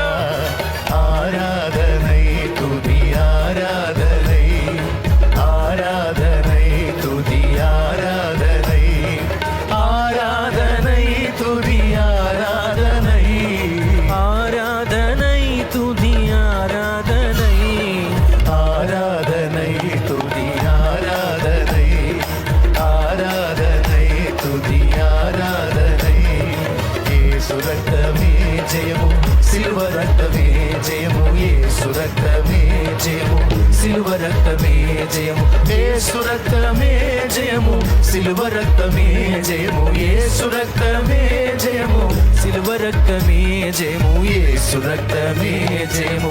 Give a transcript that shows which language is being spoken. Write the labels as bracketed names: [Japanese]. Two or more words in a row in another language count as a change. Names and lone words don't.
[Tamil] ஆராதனை துதி ஆராதனை, ஆராதனை துதி ஆராதனை, ஆராதனை துதி ஆராதனை, ஆராதனை துதி ஆராதனை, ஆராதனை துதி ஆராதனை, ஆராதனை துதி ஆராதனை. [Telugu] యేసు రక్తమే జయము, సిలువ రక్తమే జయము, యేసు రక్తమే జయము, సిలువ రక్తమే జయము, యేసు రక్తమే జయము, సిలువ రక్తమే జయము, యేసు రక్తమే జయము, సిలువ రక్తమే జయము, యేసు రక్తమే జయము,